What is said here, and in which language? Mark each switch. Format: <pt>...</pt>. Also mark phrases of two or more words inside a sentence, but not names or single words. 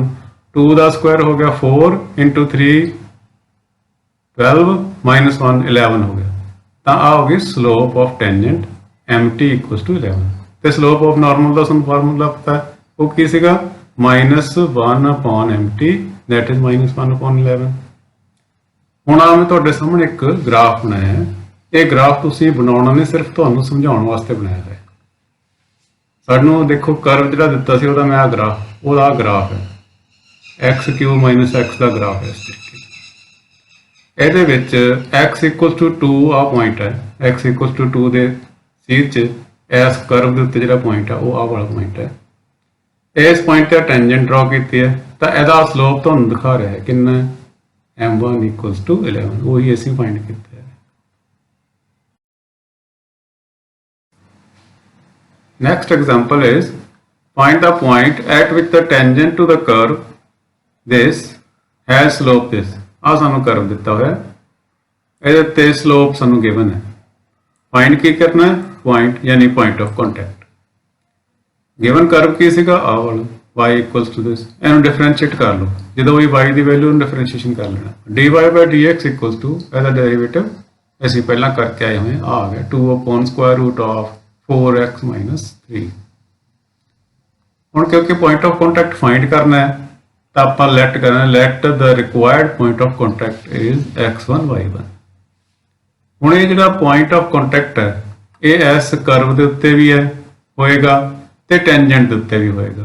<pa>2 ਦਾ ਸਕੁਆਇਰ ਹੋ ਗਿਆ 4 ਇੰਟੂ 3 12 ਮਾਈਨਸ 1 11 ਹੋ ਗਿਆ। ਤਾਂ ਆ ਹੋ ਗਈ</pa> <en>slope of tangent mt equal to 11.</en> <pa>ਤੇ</pa> <en>slope of normal</en> <pa>ਦਾ ਸਾਨੂੰ ਫਾਰਮੂਲਾ ਪਤਾ ਹੈ, ਉਹ ਕੀ ਸੀਗਾ,</pa> <en>-1/mt that is -1/11।</en> <pa>ਹੁਣ ਆ ਮੈਂ ਤੁਹਾਡੇ ਸਾਹਮਣੇ ਇੱਕ ਗ੍ਰਾਫ ਬਣਾਇਆ ਹੈ। ਇਹ ਗ੍ਰਾਫ ਤੁਸੀਂ ਬਣਾਉਣਾ ਨਹੀਂ, ਸਿਰਫ ਤੁਹਾਨੂੰ ਸਮਝਾਉਣ ਵਾਸਤੇ ਬਣਾਇਆ ਹੈ। ਸਾਨੂੰ ਦੇਖੋ ਕਰਵ ਜਿਹੜਾ ਦਿੱਤਾ ਸੀ ਉਹਦਾ ਮੈਂ ਆ ਗ੍ਰਾਫ, ਉਹਦਾ ਗ੍ਰਾਫ ਹੈ,</pa> <en>x cube minus x</en> <pa>ਦਾ ਗ੍ਰਾਫ ਹੈ ਇਸ ਤਰੀਕੇ। ਇਹਦੇ ਵਿੱਚ</pa> <en>x equal to 2</en> <pa>ਆ ਪੁਆਇੰਟ ਹੈ,</pa> <en>x equal to 2</en> <pa>ਦੇ ਸੀਧ 'ਚ ਇਸ ਕਰਵ ਦੇ ਉੱਤੇ ਜਿਹੜਾ ਪੁਆਇੰਟ ਹੈ ਉਹ ਆਹ ਵਾਲਾ ਪੁਆਇੰਟ ਹੈ। ਇਸ ਪੁਆਇੰਟ ਤੇ</pa> <en>tangent draw</en> <pa>ਕੀਤੀ ਹੈ, ਤਾਂ ਇਹਦਾ ਸਲੋਪ ਤੁਹਾਨੂੰ ਦਿਖਾ ਰਿਹਾ ਹੈ ਕਿੰਨਾ,</pa> <en>m1 equal to 11.</en> <pa>ਉਹੀ ਅਸੀਂ ਫਾਈਂਡ ਕੀਤਾ ਹੈ।</pa> <en>Next example is, find the point at which the tangent to the curve this has slope this।</en> <pa>ਆ ਸਾਨੂੰ ਕਰਵ ਦਿੱਤਾ ਹੋਇਆ, ਇਹਦੇ ਤੇ ਸਲੋਪ ਸਾਨੂੰ ਗਿਵਨ ਹੈ। ਫਾਈਂਡ ਕੀ ਕਰਨਾ ਹੈ, ਪੁਆਇੰਟ ਯਾਨੀ</pa> <en>point of contact. given curve</en> <pa>ਕੀ ਸੀਗਾ, ਆ ਵਾਲਾ</pa> <en>y equals to this।</en> <pa>ਇਹਨੂੰ ਡਿਫਰੈਂਸ਼ੀਏਟ ਕਰ ਲਓ, ਜਦੋਂ ਵੀ y ਦੀ ਵੈਲਿਊ ਨੂੰ ਡਿਫਰੈਂਸ਼ੀਏਸ਼ਨ ਕਰ ਲੈਣਾ।</pa> <en>dy by dx equals to</en> <pa>ਇਹਦਾ ਡੈਰੀਵੇਟਿਵ ਅਸੀਂ ਪਹਿਲਾਂ ਕਰਕੇ ਆਏ ਹੋਏ ਆ ਗਿਆ</pa> <en>2 upon square root of 4x minus 3।</en> <pa>ਹੁਣ ਕਿਉਂਕਿ</pa> <en>point of contact find</en> <pa>ਕਰਨਾ ਹੈ ਤਾਂ ਆਪਾਂ ਲੈਟ ਕਰਨਾ,</pa> <en>let the required point of contact is x1 y1.</en> <pa>ਹੁਣ ਇਹ ਜਿਹੜਾ</pa> <en>point of contact</en> <pa>ਹੈ ਇਹ ਇਸ ਕਰਵ ਦੇ ਉੱਤੇ ਵੀ ਹੈ ਹੋਏਗਾ ਤੇ ਟੈਂਜੈਂਟ ਦੇ ਉੱਤੇ ਵੀ ਹੋਏਗਾ।</pa>